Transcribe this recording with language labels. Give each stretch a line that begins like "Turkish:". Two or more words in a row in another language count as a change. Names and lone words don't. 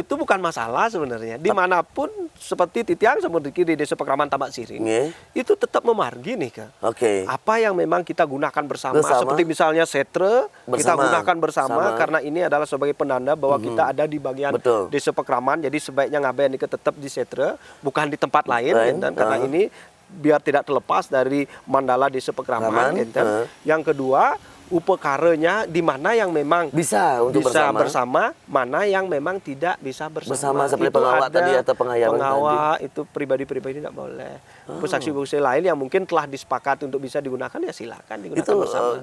Indonesian: Itu bukan masalah sebenarnya. Dimanapun seperti Titiang seperti di desa Pekraman Tambak Siring, itu tetap memargi nih kan. Apa yang memang kita gunakan bersama. Seperti misalnya setre kita gunakan bersama karena ini adalah sebagai penanda bahwa kita ada di bagian desa Pekraman. Jadi sebaiknya ngaben itu tetap di setre, bukan di tempat lain. Dan karena ini biar tidak terlepas dari mandala desa Pekraman. Yang kedua, upakaranya di mana yang memang bisa bersama, mana yang memang tidak bisa bersama. Seperti pengawak tadi atau pengawak itu pribadi-pribadi tidak boleh. Saksi-saksi lain yang mungkin telah disepakati untuk bisa digunakan ya silakan digunakan bersama.